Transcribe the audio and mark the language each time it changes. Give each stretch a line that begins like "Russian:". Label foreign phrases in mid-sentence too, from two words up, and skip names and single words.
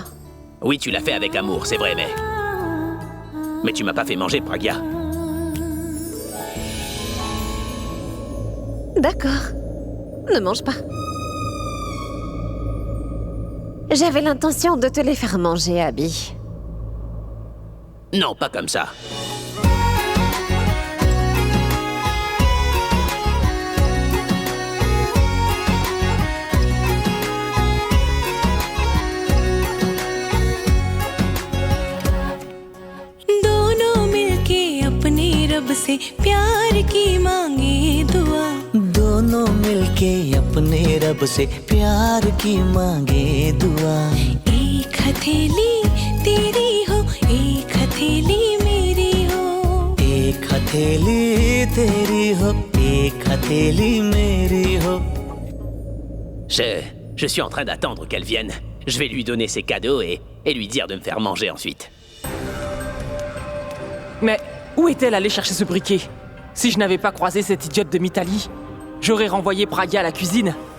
French: Oui, tu l'as fait avec amour, c'est vrai, mais... Mais tu m'as pas fait manger, Pragya. D'accord. Ne mange pas. J'avais l'intention de te les faire manger, Abby. Non, pas comme ça.
Hindi: दोनों मिलके अपने रब से प्यार की मांगे दुआ दोनों मिलके अपने रब से प्यार की मांगे दुआ एक हथेली तेरी हो एक हथेली मेरी हो एक हथेली तेरी हो एक हथेली मेरी हो
French: Je suis en train d'attendre qu'elle vienne. Je vais lui donner ses cadeaux et lui dire de me faire manger ensuite. Mais où est-elle allée chercher ce briquet? Si je n'avais pas croisé cette idiote de Mitali, j'aurais renvoyé Pragya à la cuisine.